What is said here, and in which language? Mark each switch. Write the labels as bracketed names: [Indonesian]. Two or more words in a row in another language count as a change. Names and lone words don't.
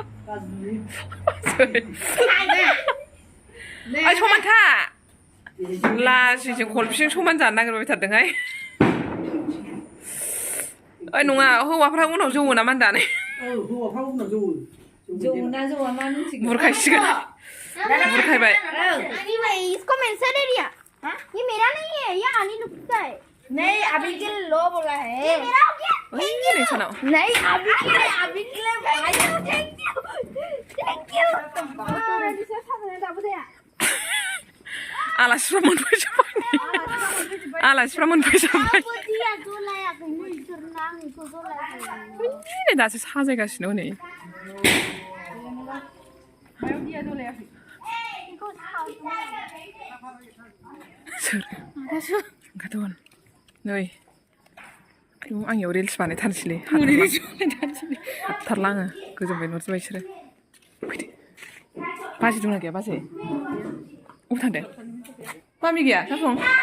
[Bodo] समानथा लाजिजों कलफिजों समान जानो नागिरबाय थादोंहाय। ओइ नङा हौवाफ्रा उनाव जौवो ना मा होनदानै? जौना जौवा मा मिथिगौ? बुरखायसिगोन बुरखायबाय [Hindi] अनी भाई इसको मेंशन दे दिया ये मेरा नहीं है ये आनी नुक्सा है नहीं अभी के लिए लो बोला है ये मेरा हो गया नहीं अभी के लिए भाई [English] thank you [Bodo] आलासिफ्रा मोनफैजोब्बाय आलासिफ्रा मोनफैजोब्बाय नै दासो साजायगासिनो हनै सोर ओंखारदों नै आंनियाव रिल्स बानायथारनोसैलै हाबथारला आङो गोजोनबाय नुजोब्बाय बिसोरो फैदो बाजै दंना गैया बाजै अबाव थांदों मामि गैया जाफं